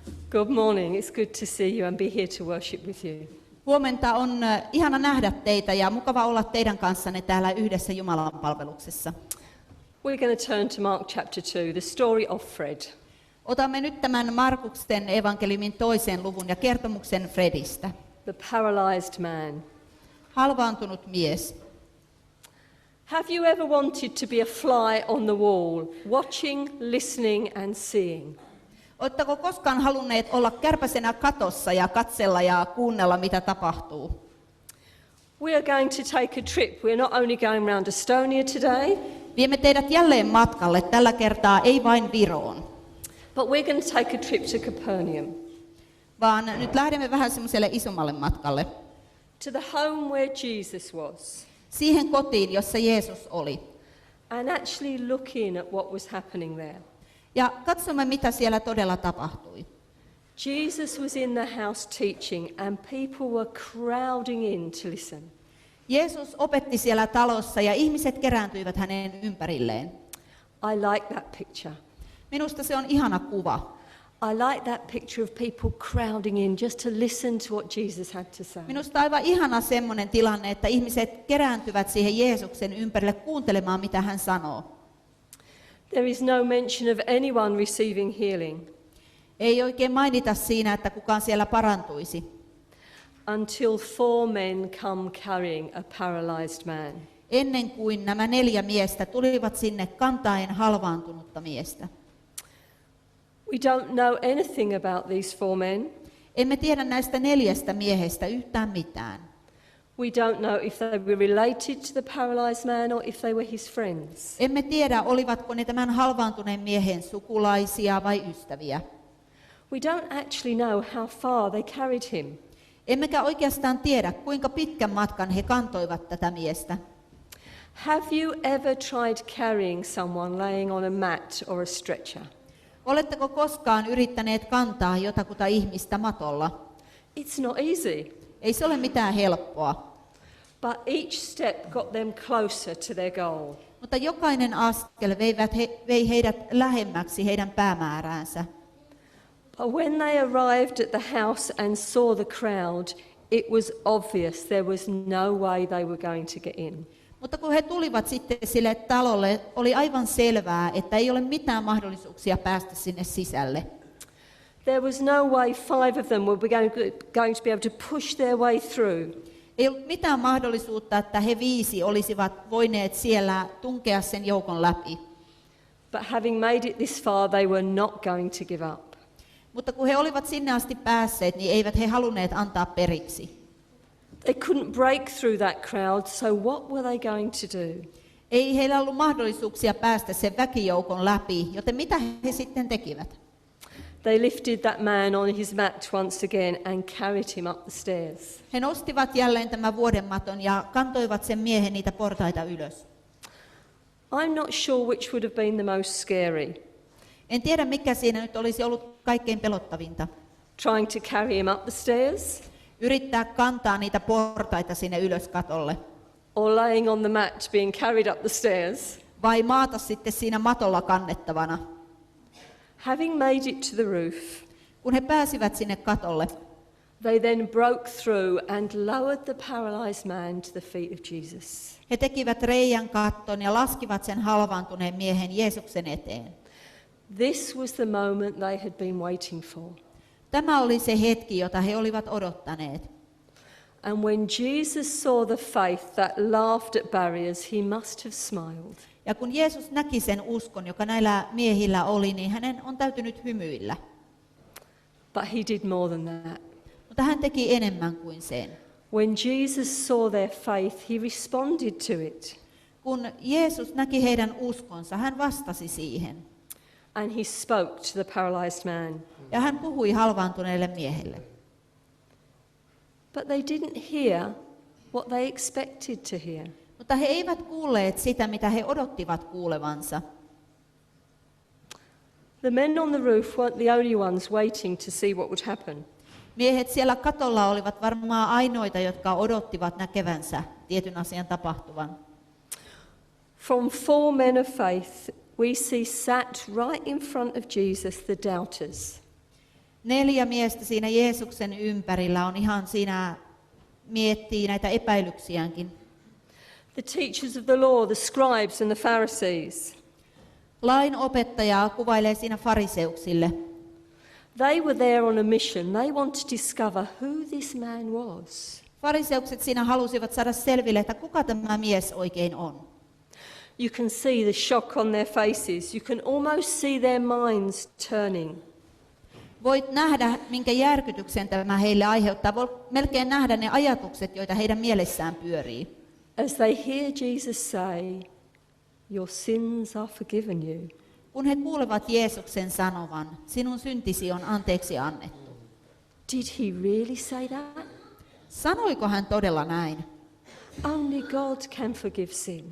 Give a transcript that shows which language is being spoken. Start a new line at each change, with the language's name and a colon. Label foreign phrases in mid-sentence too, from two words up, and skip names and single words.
English: Good morning. It's good to see you and be here to worship with you.
Finnish: Huomenta, on ihana nähdä teitä ja mukava olla teidän kanssanne täällä yhdessä Jumalan palveluksessa.
English: We're going to turn to Mark chapter 2, the story of Fred.
Finnish: Otamme nyt tämän Markuksen evankeliumin 2. luvun ja kertomuksen Fredistä.
English: The paralyzed man.
Finnish: Halvaantunut mies.
English: Have you ever wanted to be a fly on the wall, watching, listening and seeing?
Finnish: Oletteko koskaan halunneet olla kärpäsenä katossa ja katsella ja kuunnella, mitä tapahtuu?
English: We are going to take a trip. We're not only going around Estonia today,
Finnish: Viemme teidät jälleen matkalle, tällä kertaa ei vain Viroon,
English: but we're going to take a trip to Capernaum,
Finnish: vaan nyt lähdemme vähän semmoiselle isommalle matkalle.
English: to the home where Jesus was,
Finnish: Siihen kotiin, jossa Jeesus oli.
English: and actually looking at what was happening there.
Finnish: Ja katsomme, mitä siellä todella tapahtui.
English: Jesus was in the house teaching and people were crowding in to listen.
Finnish: Jeesus opetti siellä talossa ja ihmiset kerääntyivät hänen ympärilleen.
English: I like that picture.
Finnish: Minusta se on ihana kuva.
English: I like that picture of people crowding in just to listen to what Jesus had to say.
Finnish: Minusta aivan ihana semmoinen tilanne, että ihmiset kerääntyvät siihen Jeesuksen ympärille kuuntelemaan, mitä hän sanoo.
English: There is no mention of anyone receiving healing
Finnish: Ei oikein mainita siinä, että kukaan siellä parantuisi,
English: until 4 men come carrying a paralyzed man.
Finnish: ennen kuin nämä 4 miestä tulivat sinne kantaen halvaantunutta miestä.
English: We don't know anything about these 4 men.
Finnish: Emme tiedä näistä 4 miehestä yhtään mitään.
English: We don't know if they were related to the paralyzed man or if they were his friends.
Finnish: Emme tiedä, olivatko ne tämän halvaantuneen miehen sukulaisia vai ystäviä.
English: We don't actually know how far they carried him.
Finnish: Emmekä oikeastaan tiedä, kuinka pitkän matkan he kantoivat tätä miestä.
English: Have you ever tried carrying someone laying on a mat or a stretcher?
Finnish: Oletteko koskaan yrittäneet kantaa jotakuta ihmistä matolla?
English: It's not easy,
Finnish: Ei se ole mitään helppoa,
English: but each step got them closer to their goal.
Finnish: mutta jokainen askel vei heidät lähemmäksi heidän päämääräänsä.
English: But when they arrived at the house and saw the crowd, it was obvious there was no way they were going to get in.
Finnish: Mutta kun he tulivat sitten sille talolle, oli aivan selvää, että ei ole mitään mahdollisuuksia päästä sinne sisälle.
English: There was no way 5 of them were going to be able to push their way through.
Finnish: Ei ollut mitään mahdollisuutta, että he 5 olisivat voineet siellä tunkea sen joukon läpi.
English: But having made it this far, they were not going to give up.
Finnish: Mutta kun he olivat sinne asti päässeet, niin eivät he halunneet antaa periksi.
English: They couldn't break through that crowd, so what were they going to do?
Finnish: Ei heillä ollut mahdollisuuksia päästä sen väkijoukon läpi, joten mitä he sitten tekivät?
English: They lifted that man on his mat once again and carried him up the stairs.
Finnish: He nostivat jälleen tämän vuodenmaton ja kantoivat sen miehen niitä portaita ylös.
English: I'm not sure which would have been the most scary,
Finnish: En tiedä, mikä siinä nyt olisi ollut kaikkein pelottavinta.
English: trying to carry him up the stairs
Finnish: Yrittää kantaa niitä portaita sinne ylös katolle.
English: or laying on the mat being carried up the stairs.
Finnish: Vai maata sitten siinä matolla kannettavana.
English: Having made it to the roof,
Finnish: Kun he pääsivät sinne katolle,
English: they then broke through and lowered the paralyzed man to the feet of Jesus.
Finnish: he tekivät reijän katton ja laskivat sen halvaantuneen miehen Jeesuksen eteen.
English: This was the moment they had been waiting for.
Finnish: Tämä oli se hetki, jota he olivat odottaneet.
English: And when Jesus saw the faith that laughed at barriers, he must have smiled.
Finnish: Ja kun Jeesus näki sen uskon, joka näillä miehillä oli, niin hänen on täytynyt hymyillä.
English: But he did more than that.
Finnish: Mutta hän teki enemmän kuin sen.
English: When Jesus saw their faith, he responded to it.
Finnish: Kun Jeesus näki heidän uskonsa, hän vastasi siihen.
English: And he spoke to the paralyzed man.
Finnish: Ja hän puhui halvaantuneelle miehelle.
English: But they didn't hear what they expected to hear.
Finnish: Mutta he eivät kuulleet sitä, mitä he odottivat kuulevansa.
English: The men on the roof weren't the only ones waiting to see what would happen.
Finnish: Miehet siellä katolla olivat varmaan ainoita, jotka odottivat näkevänsä tietyn asian tapahtuvan.
English: From 4 men of faith, we see sat right in front of Jesus the doubters.
Finnish: 4 miestä siinä Jeesuksen ympärillä on ihan siinä, miettii näitä epäilyksiäänkin.
English: The teachers of the law, the scribes and the Pharisees.
Finnish: Lain opettajaa kuvailee siinä fariseuksille.
English: They were there on a mission. They wanted to discover who this man was.
Finnish: Fariseukset siinä halusivat saada selville, että kuka tämä mies oikein on.
English: You can see the shock on their faces. You can almost see their minds turning.
Finnish: Voit nähdä, minkä järkytyksen tämä heille aiheuttaa. Voit melkein nähdä ne ajatukset, joita heidän mielessään pyörii.
English: As they hear Jesus say, your sins are forgiven you.
Finnish: Kun he kuulevat Jeesuksen sanovan, sinun syntisi on anteeksi annettu.
English: Did he really say that?
Finnish: Sanoiko hän todella näin?
English: Only God can forgive sin.